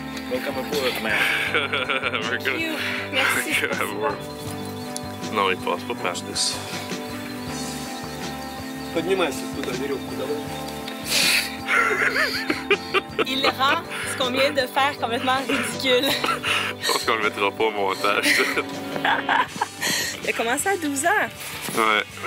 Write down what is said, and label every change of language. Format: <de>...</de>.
<en>Welcome aboard, man. We're gonna...</en> <fr>Merci. Non, il passe pas par this.</fr> <ru>Поднимайся туда, веревку давай.</ru> <fr>Il rend ce qu'on vient de faire complètement ridicule. Je pense qu'on le mettra pas au montage. Il a commencé à 12 ans. Ouais.</fr>